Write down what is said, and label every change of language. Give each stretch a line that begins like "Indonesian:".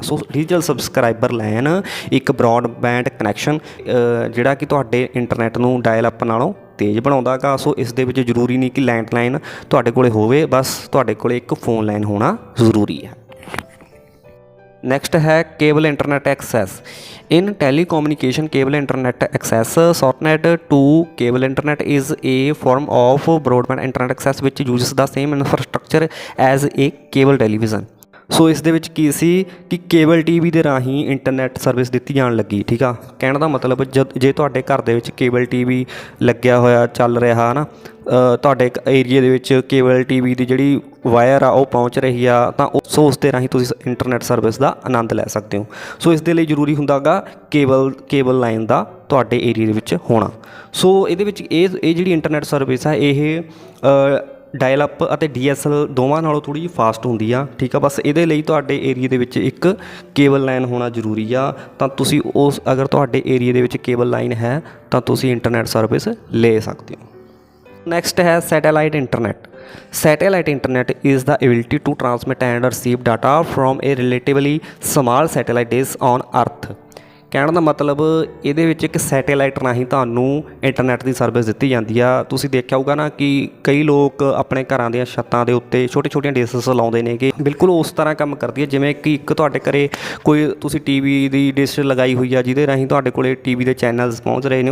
Punjabi: ਸੋ digital subscriber line ਇੱਕ broadband connection ਜਿਹੜਾ ਕਿ ਤੁਹਾਡੇ ਇੰਟਰਨੈਟ ਨੂੰ ਡਾਇਲ ਅਪ ਨਾਲੋਂ ਤੇਜ਼ ਬਣਾਉਂਦਾ ਗਾ। ਸੋ ਇਸ ਦੇ ਵਿੱਚ ਜ਼ਰੂਰੀ ਨਹੀਂ ਕਿ ਲੈਂਡਲਾਈਨ ਤੁਹਾਡੇ ਕੋਲ ਹੋਵੇ, ਬਸ ਤੁਹਾਡੇ ਕੋਲ ਇੱਕ ਫ਼ੋਨ ਲਾਈਨ ਹੋਣਾ ਜ਼ਰੂਰੀ ਹੈ। ਨੈਕਸਟ ਹੈ cable internet access.
English: In telecommunication, cable internet access, shortened to cable internet, is a form of broadband internet access which uses the same infrastructure as a cable television.
Punjabi: ਸੋ ਇਸ ਦੇ ਵਿੱਚ ਕੀ ਸੀ ਕਿ cable T V ਦੇ ਰਾਹੀਂ internet service ਦਿੱਤੀ ਜਾਣ ਲੱਗੀ, ਠੀਕ ਆ। ਕਹਿਣ ਦਾ ਮਤਲਬ ਜੇ ਤੁਹਾਡੇ ਘਰ ਦੇ ਵਿੱਚ ਕੇਬਲ ਟੀ ਵੀ ਲੱਗਿਆ ਹੋਇਆ ਚੱਲ ਰਿਹਾ ਹੈ ਨਾ, ਤੁਹਾਡੇ ਏਰੀਏ ਦੇ ਵਿੱਚ ਕੇਬਲ ਟੀ ਵੀ ਦੀ ਜਿਹੜੀ ਵਾਇਰ ਆ ਉਹ ਪਹੁੰਚ ਰਹੀ ਆ ਤਾਂ ਉਸ ਦੇ ਰਾਹੀਂ ਤੁਸੀਂ ਇੰਟਰਨੈਟ ਸਰਵਿਸ ਦਾ ਆਨੰਦ ਲੈ ਸਕਦੇ ਹੋ। ਸੋ ਇਸ ਦੇ ਲਈ ਜ਼ਰੂਰੀ ਹੁੰਦਾ ਗਾ ਕੇਬਲ ਲਾਈਨ ਦਾ ਤੁਹਾਡੇ ਏਰੀਏ ਦੇ ਵਿੱਚ ਹੋਣਾ। ਸੋ ਇਹਦੇ ਵਿੱਚ ਇਹ ਜਿਹੜੀ ਇੰਟਰਨੈਟ ਸਰਵਿਸ ਆ ਇਹ ਡਾਇਲ ਅਪ ਅਤੇ DSL ਦੋਵਾਂ ਨਾਲੋਂ ਥੋੜ੍ਹੀ ਜਿਹੀ ਫਾਸਟ ਹੁੰਦੀ ਆ, ਠੀਕ ਆ। ਬਸ ਇਹਦੇ ਲਈ ਤੁਹਾਡੇ ਏਰੀਏ ਦੇ ਵਿੱਚ ਇੱਕ ਕੇਬਲ ਲਾਈਨ ਹੋਣਾ ਜ਼ਰੂਰੀ ਆ ਤਾਂ ਤੁਸੀਂ ਅਗਰ ਤੁਹਾਡੇ ਏਰੀਏ ਦੇ ਵਿੱਚ ਕੇਬਲ ਲਾਈਨ ਹੈ ਤਾਂ ਤੁਸੀਂ ਇੰਟਰਨੈਟ ਸਰਵਿਸ ਲੈ ਸਕਦੇ ਹੋ। ਨੈਕਸਟ ਹੈ satellite internet.
English: Satellite internet is the ability to transmit and receive data from a relatively small satellite dish on Earth.
Punjabi: ਕਹਿਣ ਦਾ ਮਤਲਬ ਇਹਦੇ ਵਿੱਚ ਇੱਕ ਸੈਟੇਲਾਈਟ ਰਾਹੀਂ ਤੁਹਾਨੂੰ ਇੰਟਰਨੈਟ ਦੀ ਸਰਵਿਸ ਦਿੱਤੀ ਜਾਂਦੀ ਆ। ਤੁਸੀਂ ਦੇਖਿਆ ਹੋਊਗਾ ਨਾ ਕਿ ਕਈ ਲੋਕ ਆਪਣੇ ਘਰਾਂ ਦੀਆਂ ਛੱਤਾਂ ਦੇ ਉੱਤੇ ਛੋਟੀਆਂ ਡਿਸ਼ਸ ਲਾਉਂਦੇ ਨੇਗੇ, ਬਿਲਕੁਲ ਉਸ ਤਰ੍ਹਾਂ ਕੰਮ ਕਰਦੀ ਹੈ ਜਿਵੇਂ ਕਿ ਇੱਕ ਤੁਹਾਡੇ ਘਰੇ ਕੋਈ ਤੁਸੀਂ ਟੀਵੀ ਦੀ ਡਿਸ਼ ਲਗਾਈ ਹੋਈ ਆ ਜਿਹਦੇ ਰਾਹੀਂ ਤੁਹਾਡੇ ਕੋਲੇ ਟੀਵੀ ਦੇ ਚੈਨਲਸ ਪਹੁੰਚ ਰਹੇ ਨੇ।